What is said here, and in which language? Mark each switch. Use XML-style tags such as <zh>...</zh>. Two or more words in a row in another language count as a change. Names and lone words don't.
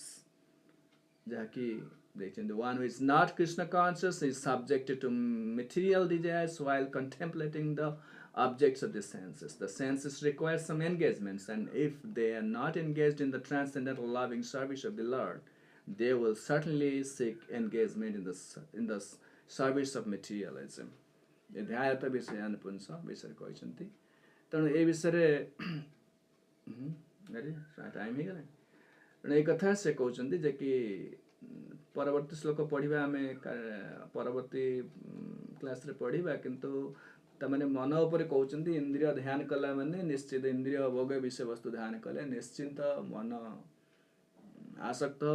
<en>Jaki the one who is not Krishna conscious is subjected to material desires while contemplating the objects of the senses. The senses require some engagements, and if they are not engaged in the transcendental loving service of the Lord, they will certainly seek engagement in the service of materialism.</en> <sa>ଧ୍ୟାୟତ ବିଷୟାନ ପୁଂସ</sa> <or>ବିଷୟରେ କହିଛନ୍ତି। ତେଣୁ ଏ ବିଷୟରେ ଟାଇମ୍ ହେଇଗଲା। ତେଣୁ ଏଇ କଥା ସେ କହୁଛନ୍ତି ଯେ କି ପରବର୍ତ୍ତୀ ଶ୍ଲୋକ ପଢ଼ିବା, ଆମେ ପରବର୍ତ୍ତୀ କ୍ଲାସ୍ରେ ପଢ଼ିବା, କିନ୍ତୁ ତାମାନେ ମନ ଉପରେ କହୁଛନ୍ତି ଇନ୍ଦ୍ରିୟ ଧ୍ୟାନ କଲା ମାନେ ନିଶ୍ଚିତ ଇନ୍ଦ୍ରିୟ ଭୋଗ ବିଷୟବସ୍ତୁ ଧ୍ୟାନ କଲେ ନିଶ୍ଚିନ୍ତ ମନ ଆସକ୍ତ ହେବ।</or>